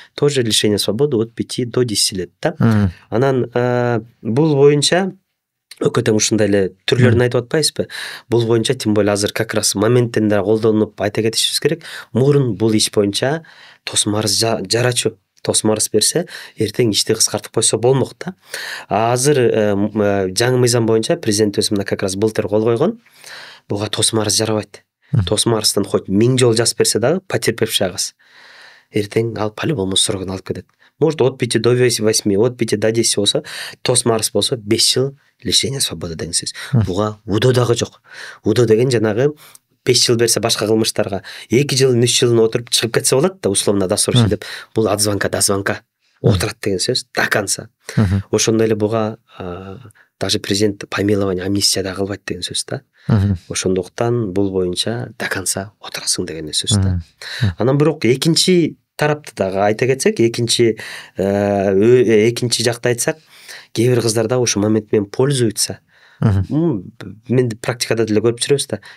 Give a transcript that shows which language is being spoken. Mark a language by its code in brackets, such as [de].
[ru] Тоже лишение свободы от 5 до 10 лет [ky] да. Анан бул боюнча өкө тең ушундай эле түрлөрүн айтып атпайбызбы? Бул боюнча [ru] тем более [ky] азыр [ru] как раз [ky] моменттен да колдонуп айта кетишибиз керек. Мурун бул иш боюнча тосмо арыз жарачу, тосмо арыз берсе, эртең ишти кыскартып койсо болмок да. Азыр жаңы мыйзам боюнча президентибиз мына [ru] как раз [ky] былтыр кол койгон. Буга тосмо арыз жарабайт. Тосмо арыздан [ru] хоть [ky] 1000 жолу жазып берсе дагы потерпевший агас эртең ал [ru] по-любому [ky] срогун алып кетет. [ru] Может от 5 до 8, от 5 до 10 [ky] болсо, тосмо арыз болсо 5 жыл [ru] лишение свободы [ky] деген сөз. Буга УДО дагы жок. УДО деген жанагы 5 жыл берсе башка кылмыштарга 2 жыл, 3 жылын отуруп чыгып кетсе болот да, [ru] условно досрочно [ky] деп. Бул [ru] от звонка до звонка [ky] отурат деген сөз, [ru] до конца. [ky] Ошондой эле буга даже президент помилование, амнистия да кылбайт деген сөз да. Ошондуктан бул боюнча до конца отурасың деген сөз да. Анан бирок экинчи тарапты дагы айта кетсек, экинчи жакты айтсак, кээ бир кыздар да ошол момент менен [ru] пользуются. [ky] Мен практикада деле көрүп жүрөбүз да.